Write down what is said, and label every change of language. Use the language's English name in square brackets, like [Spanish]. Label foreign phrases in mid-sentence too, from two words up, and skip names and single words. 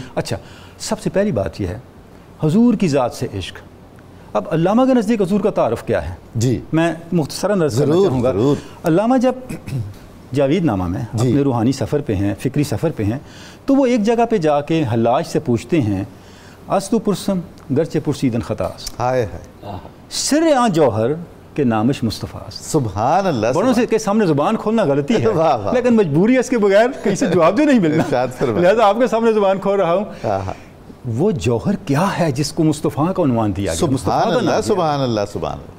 [Urdu] اچھا، سب سے پہلی بات یہ ہے حضور کی ذات سے عشق۔ اب علامہ کے نزدیک حضور کا تعارف کیا ہے؟ جی، میں مختصراً عرض کرنا چاہوں گا۔ علامہ جب جاوید نامہ میں اپنے روحانی سفر پہ ہیں، فکری سفر پہ ہیں، تو وہ ایک جگہ پہ جا کے حلاج سے پوچھتے ہیں [Persian] استو پرسم گرچہ پرسیدن خطاس، سر آن جوہر کے نامش مصطفیٰ۔ [Arabic] سبحان اللہ۔ [Urdu] بڑوں سے کے سامنے زبان کھولنا غلطی ہے لیکن مجبوری ہے اس کے بغیر کہیں سے جواب جو نہیں ملنا، لہذا آپ کے سامنے زبان کھول رہا ہوں۔ وہ جوہر کیا ہے جس کو مصطفیٰ کا عنوان دیا گیا؟ [Arabic] سبحان اللہ، سبحان اللہ، سبحان اللہ۔